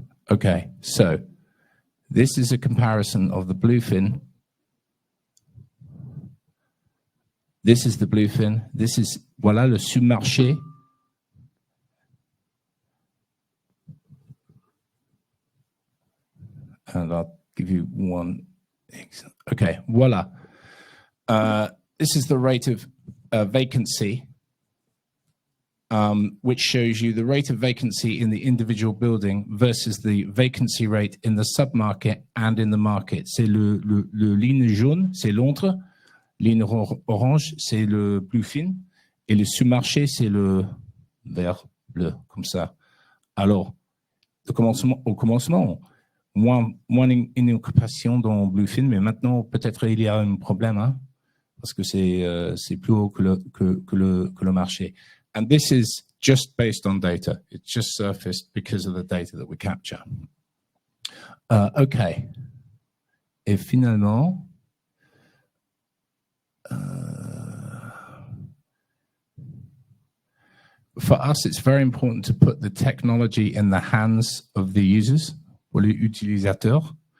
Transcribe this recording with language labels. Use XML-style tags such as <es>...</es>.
<en>Okay, so this is a comparison of the bluefin. This is the bluefin. This is,</en> <fr>voilà le sous-marché.</fr> <en>And I'll give you one example. Okay, voila. This is the rate of vacancy, which shows you the rate of vacancy in the individual building versus the vacancy rate in the submarket and in the market.</en> <fr>C'est le ligne jaune, c'est Londres. Ligne orange, c'est le bluefin. Et le sous-marché, c'est le vert bleu, comme ça. Alors, au commencement, moins une occupation dans bluefin, mais maintenant, peut-être il y a un problème, hein, parce que c'est plus haut que le marché.</fr> <en>And this is just based on data. It's just surfaced because of the data that we capture. Okay.</en> <fr>Et finalement,</fr> <en>for us, it's very important to put the technology in the hands of the users,</en> <fr>pour les utilisateurs.</fr>